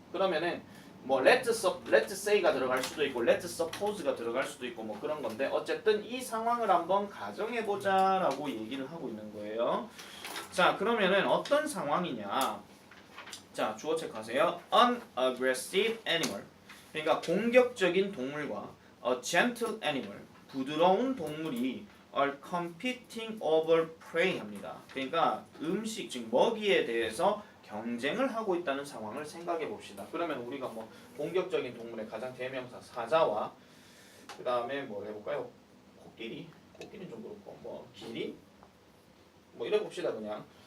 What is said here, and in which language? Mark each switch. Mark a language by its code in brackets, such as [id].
[ko] 그러면은 뭐 [en] let's say [ko] 가 들어갈 수도 있고 [en] let's suppose [ko] 가 들어갈 수도 있고 뭐 그런 건데 어쨌든 이 상황을 한번 가정해 보자라고 얘기를 하고 있는 거예요. 자, 그러면은 어떤 상황이냐? 자, 주어 체크하세요. [en] An aggressive animal. [ko] 그러니까 공격적인 동물과 [en] a gentle animal. [ko] 부드러운 동물이 [en] are competing over prey [ko] 합니다. 그러니까 음식, 즉 먹이에 대해서 경쟁을 하고 있다는 상황을 생각해 봅시다. 그러면 우리가 뭐 공격적인 동물의 가장 대명사 사자와 그 다음에 뭘 해볼까요? 코끼리는 좀 그렇고 뭐 기린? 뭐 이래 봅시다 그냥.